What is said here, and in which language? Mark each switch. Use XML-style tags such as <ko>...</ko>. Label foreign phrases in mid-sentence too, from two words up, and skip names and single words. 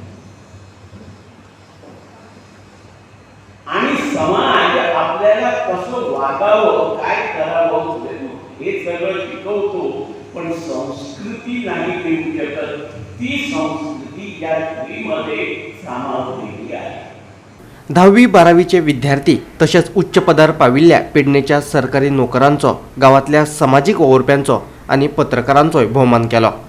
<mr>आणि समाज आपल्याला कसं वागावं, काय करावं हे सगळं शिकवतो, पण संस्कृती नाही देऊ शकत. ती संस्कृती या श्रीमध्ये सामावलेली आहे.</mr> <kok>10वी-12वीचे विद्यार्थी तसेच उच्च पदार पाविल्ल्या पेडणेच्या सरकारी नोकरांचो, गावातल्या सामाजिक ओवरप्यांचो आणि पत्रकारांचोय भोवमान केलो.</kok>